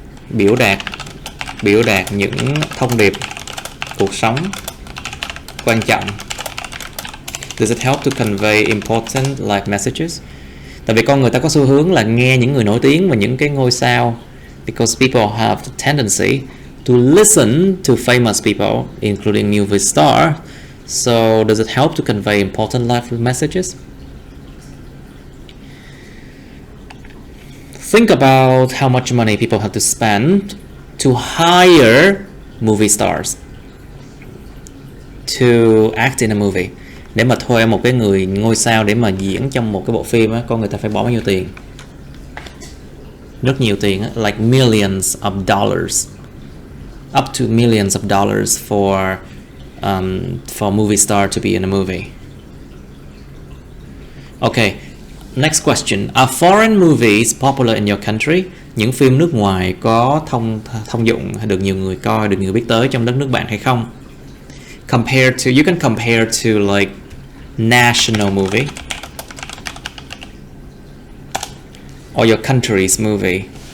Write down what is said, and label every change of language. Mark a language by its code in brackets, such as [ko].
[vi] Biểu đạt những thông điệp cuộc sống quan trọng. [en] Does it help to convey important life messages? [vi] Tại vì con người ta có xu hướng là nghe những người nổi tiếng và những cái ngôi sao, [en] because people have the tendency to listen to famous people, including movie stars. So does it help to convey important life messages? Think about how much money people have to spend to hire movie stars to act in a movie. [vi] Để mà thuê một cái người ngôi sao để mà diễn trong một cái bộ phim á, con người ta phải bỏ bao nhiêu tiền? Rất nhiều tiền á, [en] like millions of dollars, up to millions of dollars for for movie star to be in a movie. Okay, next question. Are foreign movies popular in your country? [vi] Những phim nước ngoài có thông dụng, được nhiều người coi, được nhiều người biết tới trong đất nước bạn hay không? [en] Compare to, you can compare to like national movie or your country's movie.